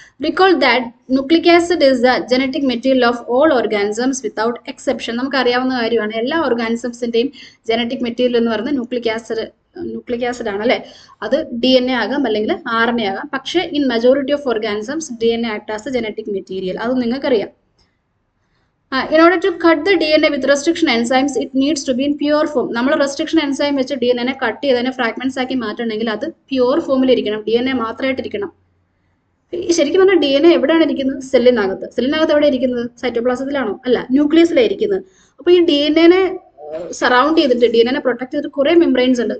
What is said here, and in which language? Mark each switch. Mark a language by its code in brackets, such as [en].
[en] Recall that nucleic acid is the genetic material of all organisms without exception. [ml] നമുക്കറിയാവുന്ന കാര്യമാണ്, എല്ലാ ഓർഗാനിസംസിന്റെയും genetic material എന്ന് പറയുന്നത് ന്യൂക്ലിക് ആസിഡ് ആണ് അല്ലെ? അത് DNA ആകാം അല്ലെങ്കിൽ RNA ആകാം. പക്ഷേ [en] In majority of organisms DNA act as a genetic material. [ml] അത് നിങ്ങൾക്കറിയാം. [en] In order to cut the DNA with restriction enzymes, it needs to be in pure form. [ml] നമ്മൾ റെസ്ട്രിക്ഷൻ എൻസൈം വെച്ച് DNA കട്ട് ചെയ്തതിനെ fragments ആക്കി മാറ്റണമെങ്കിൽ അത് pure ഫോമിൽ ഇരിക്കണം, DNA മാത്രമായിട്ടിരിക്കണം. ശരിക്കും പറഞ്ഞാൽ DNA എവിടെയാണ് ഇരിക്കുന്നത്? സെല്ലിനകത്ത്. സെല്ലിനകത്ത് എവിടെ ഇരിക്കുന്നത്? സൈറ്റോപ്ലാസത്തിലാണോ? അല്ല, ന്യൂക്ലിയസിലാണ് ഇരിക്കുന്നത്. അപ്പൊ ഈ DNA സറൗണ്ട് ചെയ്തിട്ട് DNA പ്രൊട്ടക്ട് ചെയ്തിട്ട് കുറെ മെംബ്രെയിൻസ് ഉണ്ട്.